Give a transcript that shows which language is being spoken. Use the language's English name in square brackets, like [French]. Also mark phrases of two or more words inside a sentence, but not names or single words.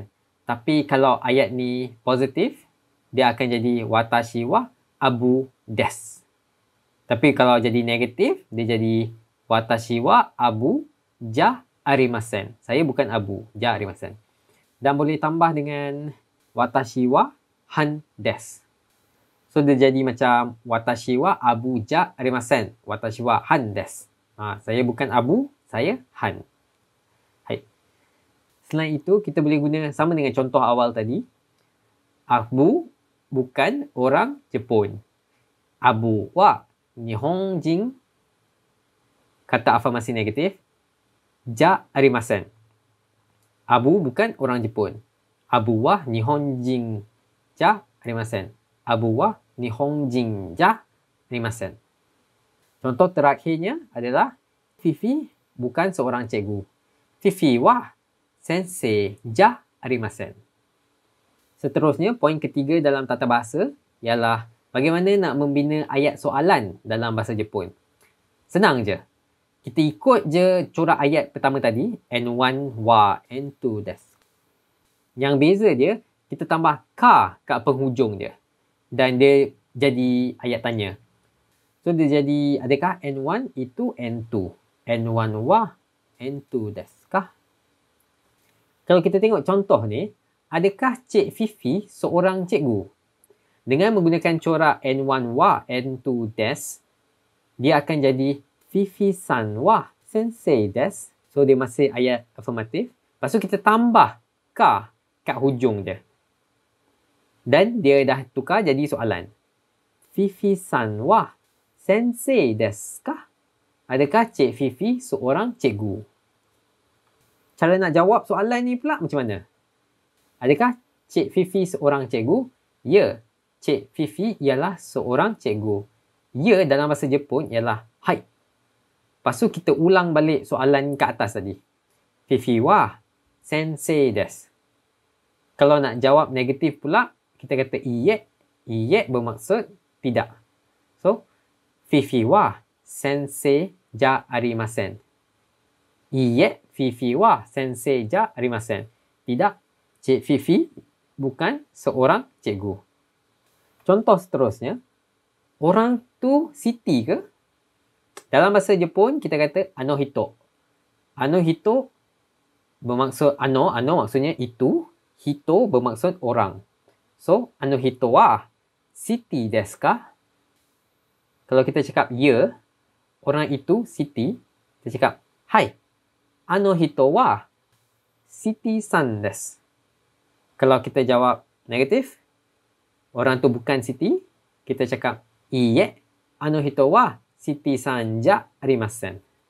[Malay] Tapi kalau ayat ni positif, dia akan jadi [Japanese] 私はアブです. [Malay] Tapi kalau jadi negatif, dia jadi [Japanese] 私はアブじゃありません. [Malay] Saya bukan abu, [Japanese] じゃありません. [Malay] Dan boleh tambah dengan [Japanese] 私はハンです. [Malay] So dia jadi macam [Japanese] 私はアブじゃありません. 私はハンです. [Malay] Saya bukan abu, saya han. Hai. Selain itu, kita boleh guna sama dengan contoh awal tadi. Abu bukan orang Jepun. [Japanese] アブは日本人, [Malay] kata afirmasi negatif, [Japanese] じゃありません. [Malay] Abu bukan orang Jepun. [Japanese] アブは日本人じゃありません. アブは日本人じゃありません. [Malay] Contoh terakhirnya adalah Fifi bukan seorang cikgu. [Japanese] フィフィは先生じゃありません. [Malay] Seterusnya, poin ketiga dalam tata bahasa ialah bagaimana nak membina ayat soalan dalam bahasa Jepun. Senang je. Kita ikut je corak ayat pertama tadi. [Japanese] N1は、N2です. [Malay] Yang beza dia, kita tambah ka kat penghujung dia. Dan dia jadi ayat tanya. So dia jadi, adakah N1 itu N2? [Japanese] N1は、N2ですか? [Malay] Kalau kita tengok contoh ni, adakah Cik Fifi seorang cikgu? Dengan menggunakan corak [Japanese] N1は、N2です, [Malay] dia akan jadi [Japanese] フィフィさんは先生です. [Malay] So, dia masih ayat afirmatif. Lepas tu, kita tambah ka kat hujung dia. Dan dia dah tukar jadi soalan. [Japanese] フィフィさんは先生ですか? [Malay] Adakah Cik Fifi seorang cikgu? Cara nak jawab soalan ni pula macam mana? Adakah Cik Fifi seorang cikgu? Ya. Cik Fifi ialah seorang cikgu. Ya dalam bahasa Jepun ialah hai. Lepas tu kita ulang balik soalan kat atas tadi. [Japanese] フィフィは先生です. [Malay] Kalau nak jawab negatif pula, kita kata iye. Iye bermaksud tidak. So, [Japanese] フィフィは先生じゃありません. いいえ、フィフィは先生じゃありません. [Malay] Tidak, Cik Fifi bukan seorang cikgu. Contoh seterusnya, orang tu Siti ke? Dalam bahasa Jepun, kita kata [Japanese] あの人. あの人 [Malay] bermaksud ano maksudnya itu. Hito bermaksud orang. [Japanese] So, あの人はシティですか? [Malay] Kalau kita cakap ya, orang itu Siti, kita cakap hai. [Japanese] あの人はシティさんです. [Malay] Kalau kita jawab negatif, orang tu bukan Siti, kita cakap [Japanese] いいえ、あの人はシティさんじゃありません.